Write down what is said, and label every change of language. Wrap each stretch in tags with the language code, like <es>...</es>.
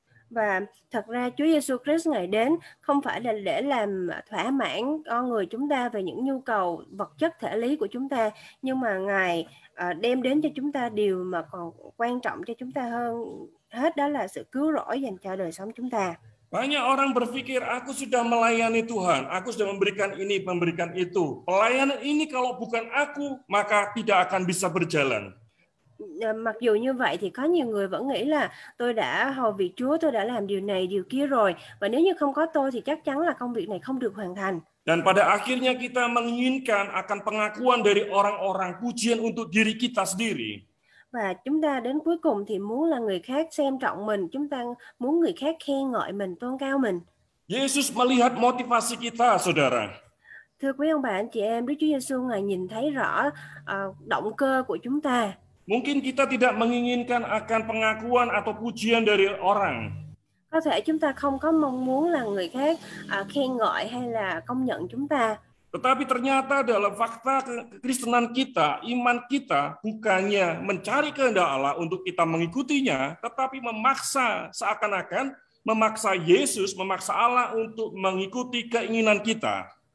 <vi>Và thật ra Chúa Giêsu Christ Ngài đến không phải là để làm thỏa mãn con người chúng ta về những nhu cầu vật chất thể lý của chúng ta, nhưng mà Ngài đem đến cho chúng ta điều mà còn quan trọng cho chúng ta hơn hết, đó là sự cứu rỗi dành cho đời sống chúng ta.</vi> <id>Banyak orang berpikir, aku sudah melayani Tuhan, aku sudah memberikan ini, memberikan itu. Pelayanan ini kalau bukan aku, maka tidak akan bisa berjalan.</id> <vi>Mặc dù như vậy thì có nhiều người vẫn nghĩ là tôi đã hầu việc Chúa, tôi đã làm điều này, điều kia rồi, và nếu như không có tôi thì chắc chắn là công việc này không được hoàn thành.</vi> <id>Dan pada akhirnya kita menginginkan akan pengakuan dari orang-orang, pujian untuk diri kita sendiri.</id> <vi>Và chúng ta đến cuối cùng thì muốn là người khác xem trọng mình, chúng ta muốn người khác khen ngợi mình, tôn cao mình.</vi> <id>Yesus melihat motivasi kita, saudara.</id> <vi>Thưa quý ông bà anh chị em, Đức Chúa Giêsu Ngài nhìn thấy rõ động cơ của chúng ta.</vi> <id>Mungkin kita tidak menginginkan akan pengakuan atau pujian dari orang.</id> <vi>Có thể chúng ta không có mong muốn là người khác khen ngợi hay là công nhận chúng ta.</vi> <id>Tetapi ternyata dalam fakta kekristenan kita, iman kita bukannya mencari kehendak Allah untuk kita mengikutinya, tetapi memaksa, seakan-akan memaksa Yesus, memaksa Allah untuk mengikuti keinginan kita.</id>